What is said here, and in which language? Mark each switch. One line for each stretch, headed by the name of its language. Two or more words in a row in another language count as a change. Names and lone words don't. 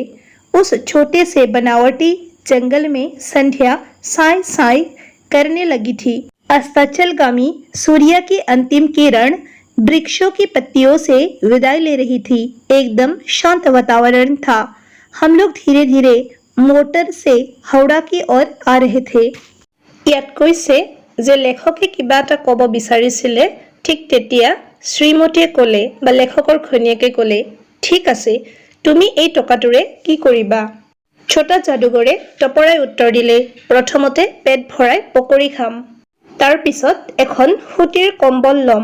Hindi: उस छोटे से बनावटी जंगल में संध्या साय साय करने लगी थी। अस्ताचलगामी सूर्य की अंतिम किरण वृक्षों की पत्तियों से विदाई ले रही थी। एकदम शांत वातावरण था। हम लोग धीरे धीरे मोटर से हावड़ा की ओर आ रहे थे।
Assamese: ইয়াত কৈছে যে লেখকে কিবা এটা ক'ব বিচাৰিছিলে, ঠিক তেতিয়া শ্ৰীমতীয়ে ক'লে বা লেখকৰ ঘৈণীয়েকে ক'লে, ঠিক আছে তুমি এই টকাটোৰে কি কৰিবা? ছোটা যাদুঘৰে টপৰাই উত্তৰ দিলে, প্ৰথমতে পেট ভৰাই পকৰি খাম, তাৰ পিছত এখন সুতিৰ কম্বল ল'ম।